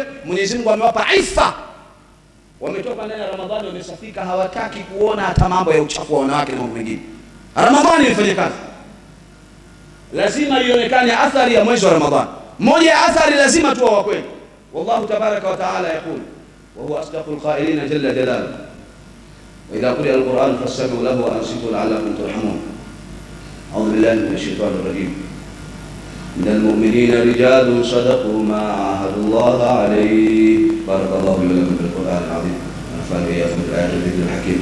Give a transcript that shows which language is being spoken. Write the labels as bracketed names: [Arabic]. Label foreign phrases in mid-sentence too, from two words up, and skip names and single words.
[Swahili] Mwenyezi Mungu amewapa ifa, wametoka ndani ya Ramadhani, wamesafika, hawataki kuona hata mambo ya uchafu wa wanawake na mambo mengine. Ramadhani ifanye kazi, lazima ionekane athari ya mwezi wa Ramadhani. Moja ya athari lazima tuwe wa kweli. [Arabic] والله تبارك وتعالى يقول وهو أصدق القائلين جل جلاله وإذا قرئ القرآن فاستمعوا له وأنصتوا لعلكم ترحمون. أعوذ بالله من الشيطان الرجيم. من المؤمنين رجال صدقوا ما عاهدوا الله عليه. بارك الله لي ولكم في القرآن العظيم ونفعني وإياكم بالآيات والذكر الحكيم.